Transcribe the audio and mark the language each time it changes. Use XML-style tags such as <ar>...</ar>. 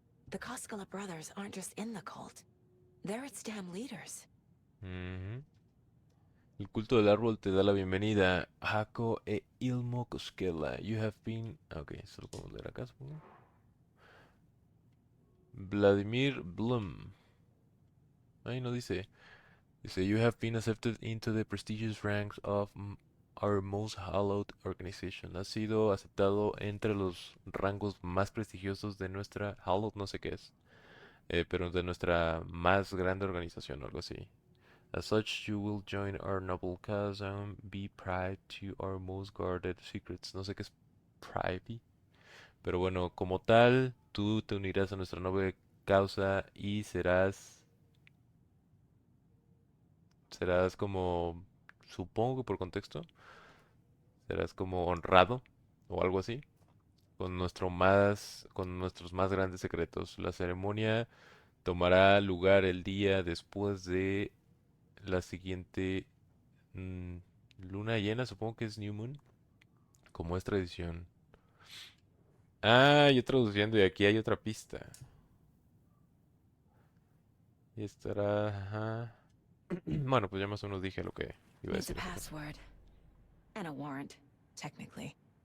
<en>The Koskela brothers aren't just in the cult. They're its damn leaders.</en> <es>Ujú. El culto del árbol te da la bienvenida. Hako e Ilmo Koskela.</es> <en>You have been...</en> <es>Ok, eso lo podemos leer acá, supongo. Vladimir Blum. Ahí no dice. Dice,</es> <en>you have been accepted into the prestigious ranks of our most hallowed organization.</en> <es>Has sido aceptado entre los rangos más prestigiosos de nuestra... Hallowed no sé qué es. Pero de nuestra más grande organización o algo así.</es> <en>As such, you will join our noble cause and be privy to our most guarded secrets.</en> <es>No sé qué es privy. Pero bueno, como tal, tú te unirás a nuestra noble causa y serás como, supongo que por contexto, serás como honrado o algo así con nuestros más grandes secretos. La ceremonia tomará lugar el día después de la siguiente mm, luna llena, supongo que es New Moon, como es tradición. Ah, yo traduciendo y aquí hay otra pista. Y estará, ajá. Bueno, pues ya más o menos dije lo que iba a</es> <en>Needs a</en> <es>decir esta cosa.</es> <en>password. And a warrant, technically.</en>